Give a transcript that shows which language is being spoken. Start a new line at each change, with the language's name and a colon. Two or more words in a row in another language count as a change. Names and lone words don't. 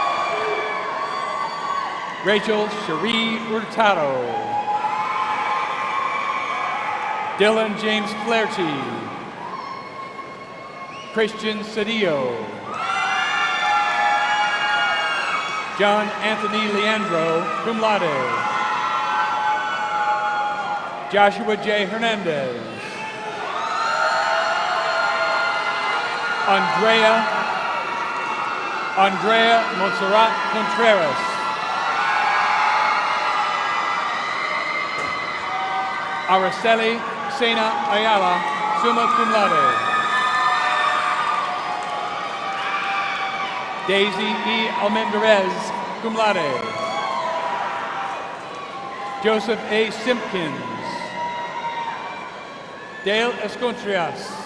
English: Rachel Cherie Hurtado. Dylan James Flaherty. Christian Cedillo. John Anthony Leandro,
Latin: cum laude.
English: Joshua J. Hernandez. Andrea Montserrat Contreras. Araceli Sena Ayala,
Latin: summa cum laude.
English: Daisy E.
Latin: Almendarez, cum laude. Joseph A.
English: Simpkins. Dale Escontrias.